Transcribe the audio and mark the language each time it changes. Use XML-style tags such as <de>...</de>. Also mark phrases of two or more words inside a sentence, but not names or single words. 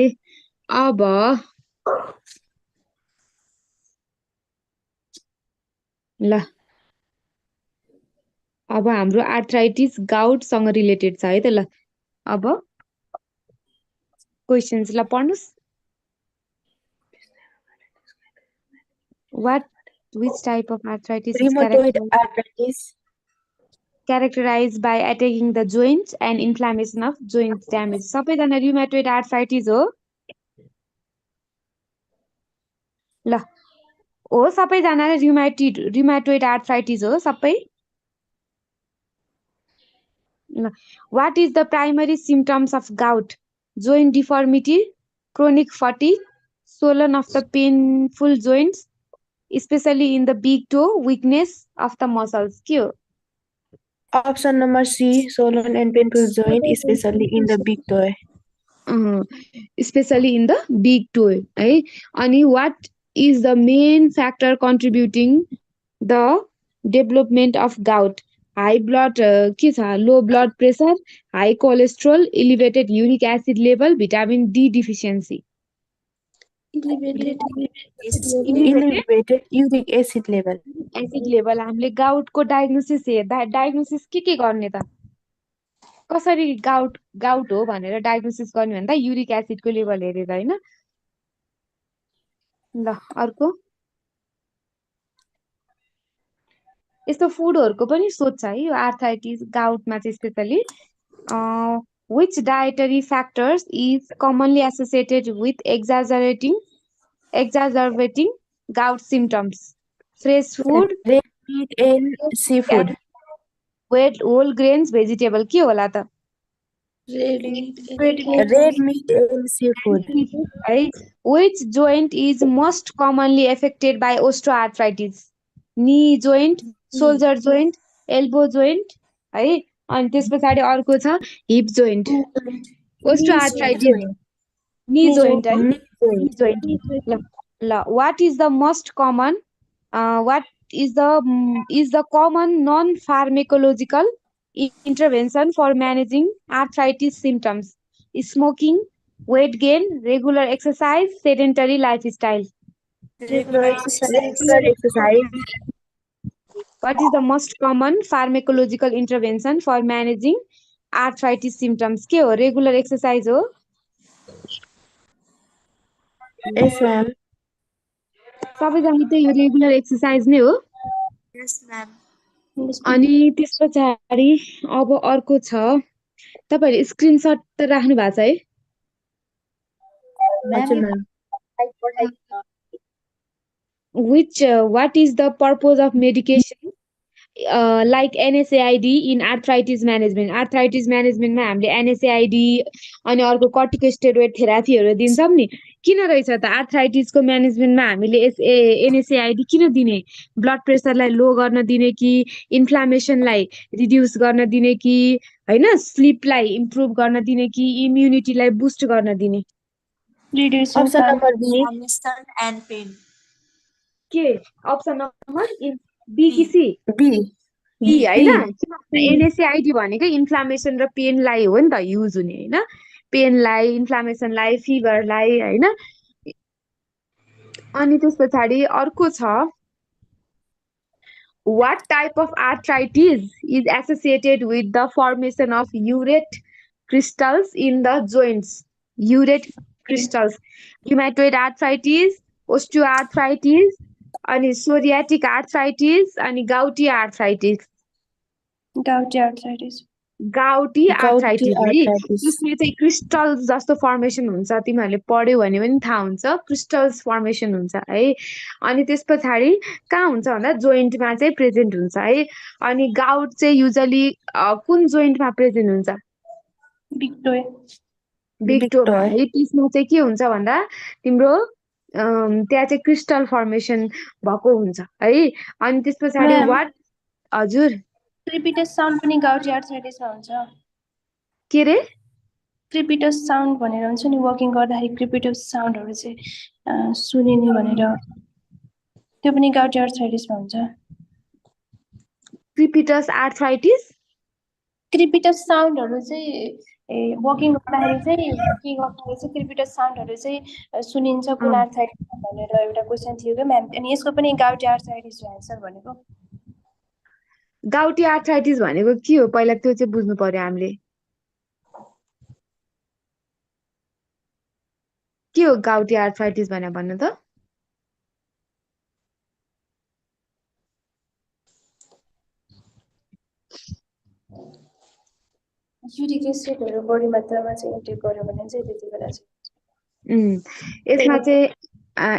<ne>अब ल, अब हाम्रो आर्थराइटिस गाउटसँग रिलेटेड छ है त। ल अब क्वेसन्स ल पढ्नुहोस्।</ne> <en>which type of arthritis is rheumatoid arthritis characterized by attacking the joints and inflammation of joint damage? सबैजना rheumatoid arthritis हो? ल हो, सबैजना rheumatoid arthritis हो सबै? ल, what is the primary symptoms of gout? Joint deformity, chronic fatigue, swelling of the painful joints, especially in the big toe, weakness of the muscles।</en> <ne>के हो?</ne> <en>Option number C, swollen and painful joint, especially in the big toe. Especially in the big toe है। अनि what is the main factor contributing the development of gout? High blood</en> <ne>के छ,</ne> <en>low blood pressure, high cholesterol, elevated uric acid level, vitamin D deficiency। Elevated uric acid level।</en> <ne>हामीले गाउटको डायग्नोसिस हेर्दा डायग्नोसिस के गर्ने त? कसरी गाउट हो भनेर डायग्नोसिस गर्ने भन्दा युरिक एसिडको लेभल हेरेर होइन। ल अर्को, यस्तो फुडहरूको पनि सोध्छ है यो आर्थराइटिस गाउटमा चाहिँ स्पेसली।</ne> <en>which dietary factors is commonly associated with exacerbating gout symptoms? Fresh food, red meat and seafood, whole grains, vegetable।</en> <ne>के होला त?</ne> <en>Red meat. Red meat and seafood. है which joint is most commonly affected by osteoarthritis? knee joint, shoulder joint, elbow joint</en> <ne>है अनि त्यस पछाडि अर्को छ</ne> <en>hip joint. osteoarthritis knee joint है Knee knee joint. joint ल what is the most common what is the common non pharmacological intervention for managing arthritis symptoms? Smoking, weight gain, regular exercise, sedentary lifestyle. Regular exercise. Regular exercise. What is the most common pharmacological intervention for managing arthritis symptoms?</en> <ne>के हो</ne> <en>regular exercise</en> <ne>हो</ne> <en>Yes, ma'am.</en> <ne>सबैजना त यो</ne> <en>regular exercise</en> <ne>नै हो</ne> <en>Yes, ma'am.</en> <ne>अनि त्यस पछाडि अब अर्को छ तपाईहरुले स्क्रिनशट त राख्नु भएको छ है हजुर ma'am.</ne> <en>which what is the purpose of medication like NSAID in arthritis management</en> <ne>मा हामीले NSAID अनि अर्को कर्टिकोस्टेरोइड थेरापीहरु दिन्छौं नि किन रहेछ त आर्थराइटिसको म्यानेजमेन्टमा हामीले NSAID किन दिने ब्लड प्रेसरलाई लो गर्न दिने कि इन्फ्लामेसनलाई रिड्युस गर्न दिने कि हैन स्लीपलाई इम्प्रुभ गर्न दिने कि इम्युनिटीलाई बुस्ट गर्न दिने</ne> <en>Reducing Option number B. inflammation and pain.</en> <ne>के अप्सन नम्बर बी कि सी</ne> <en>B.</en> <ne>बी हैन NSAID भनेको इन्फ्लामेसन र पेनलाई हो नि त युज हुने हैन पेनलाई इन्फ्लामेसनलाई फिभरलाई हैन अनि त्यस पछाडि अर्को छ</ne> <en>what type of arthritis is associated with the formation of urate crystals in the joints urate crystals rheumatoid arthritis osteoarthritis अनि psoriatic arthritis अनि gouty arthritis Gouty arthritis. gouty arthritis है arthritis.</en> <ne>त्यसमा चाहिँ क्रिस्टल जस्तो फर्मेसन हुन्छ तिमीहरूले पढ्यौ भने पनि थाहा हुन्छ</ne> <en>crystals formation</en> <ne>हुन्छ है अनि त्यस पछाडि कहाँ हुन्छ भन्दा जोइन्टमा चाहिँ प्रेजेन्ट हुन्छ है अनि गाउट चाहिँ युजली कुन जोइन्टमा प्रेजेन्ट हुन्छ</ne> <en>Big toe.</en> <ne>बिग टोमा है त्यसमा चाहिँ के हुन्छ भन्दा तिम्रो त्यहाँ चाहिँ</ne> <en>crystal formation</en> <ne>भएको हुन्छ है अनि त्यस पछाडि</ne> <en>Ma'am.</en> <ne>वाट हजुर</ne> <en>Crepitus sound पनि gouty arthritis</en> <ne>मा हुन्छ. के रे</ne> <en>Crepitus sound</en> <ne>भनेर हुन्छ नि वकिङ गर्दाखेरि crepitus साउन्डहरु चाहिँ सुनिने भनेर त्यो पनि</ne> <en>gouty arthritis</en> <ne>मा हुन्छ.</ne> <en>crepitus arthritis</en> <ne>Crepitus साउन्डहरु चाहिँ वकिङ गर्दाखेरि चाहिँ के गर्दाखेरि चाहिँ crepitus साउन्डहरु चाहिँ सुनिन्छ कुन आर्थराइटिस भनेर एउटा क्वेशन थियो के म्याम अनि यसको पनि</ne> <en>gouty arthritis</en> <ne>हो आन्सर भनेको.</ne> <en>gouty arthritis</en> <ne>भनेको के हो पहिला त्यो चाहिँ बुझ्नु पर्यो हामीले के हो</ne> <en>gouty arthritis</en> <ne>भनेर भन्नु त युरिक एसिडहरु बढी मात्रामा चाहिँ इन्टेक गर्यो भने चाहिँ त्यति बेला चाहिँ</ne>